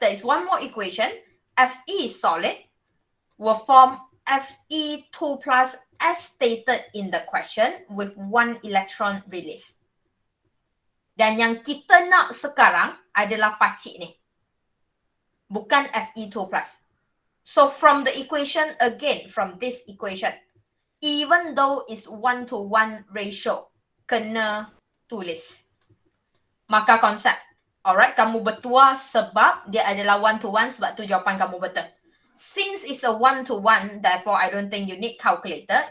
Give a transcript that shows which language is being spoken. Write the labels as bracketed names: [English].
[English] There is one more equation. Fe solid will form Fe2 plus as stated in the question with 1 electron release. [Malay] Dan yang kita nak sekarang adalah pacik ni. Bukan Fe2 plus. [English] So from the equation again, from this equation, even though it's 1 to 1 ratio, [Malay] kena tulis. Maka konsep. Alright, kamu bertuah sebab dia adalah 1 to 1, sebab tu jawapan kamu betul. [English] Since it's a 1 to 1, therefore I don't think you need calculator.